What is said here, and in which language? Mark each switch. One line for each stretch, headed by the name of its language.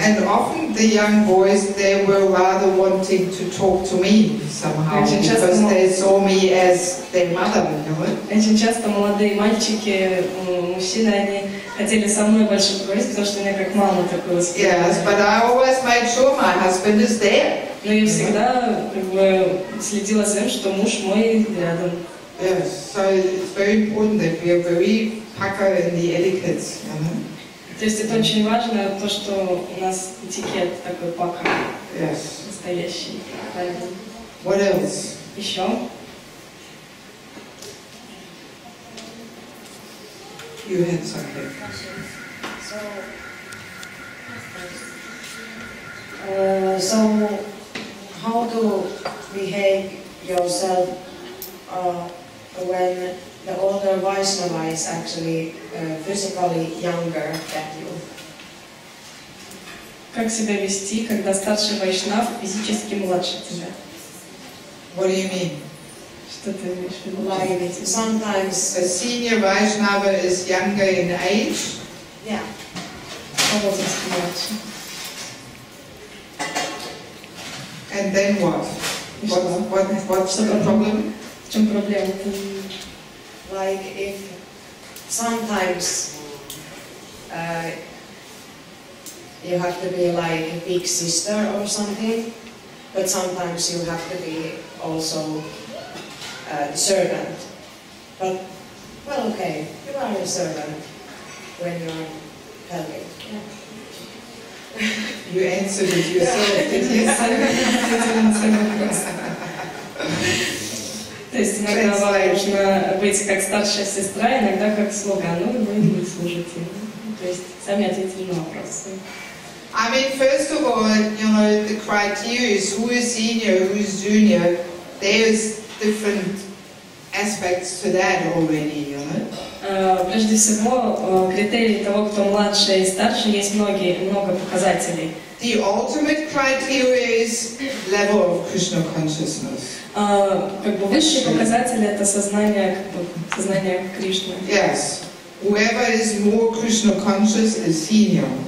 English: And often the young boys, they were rather wanting to talk to me somehow because they saw me as their mother.
Russian: Очень часто молодые мальчики, мужчины, они хотели со мной больше поговорить, потому что у меня как мама такое воспитание.
English: Yes, but I always made sure my husband is there.
Russian: Но я всегда как бы следила за тем, что муж мой рядом.
English: Yes, so it's very important that we are very pucker in the etiquettes, you know.
Russian: То есть это очень важно, то, что у нас этикет такой пока.
English: Yes.
Russian: Настоящий, правильный.
English: What else?
Russian: Еще?
English: You had something. So how to behave yourself when the older Vaishnava is actually physically younger than you?
Russian: Как себя вести, когда старший вайшнав физически младше тебя?
English: What do you mean?
Russian: Что ты имеешь в виду?
English: Like sometimes A senior Vaishnava is younger in age. yeah.
Russian: По возрасту младше.
English: And then what? What's the problem?
Russian: В чем проблема?
English: Like if sometimes you have to be like a big sister or something, but sometimes you have to be also a servant. But, well, okay, you are a servant when you're helping. Yeah. You answered it yourself, didn't you?
Russian: То есть иногда вам нужно быть как старшая сестра, иногда как слуга, ну вы не служите. То есть сами ответили на вопрос.
English: I mean, first of all, you know, the criteria is who is senior, who is junior. There's different aspects to that already, you know.
Russian: Прежде всего, критерии того, кто младше и старше, есть много показателей.
English: The ultimate criteria is level of Krishna consciousness.
Russian: Как бы высший показатель это сознание Кришны.
English: Yes. Whoever is more Krishna conscious is senior.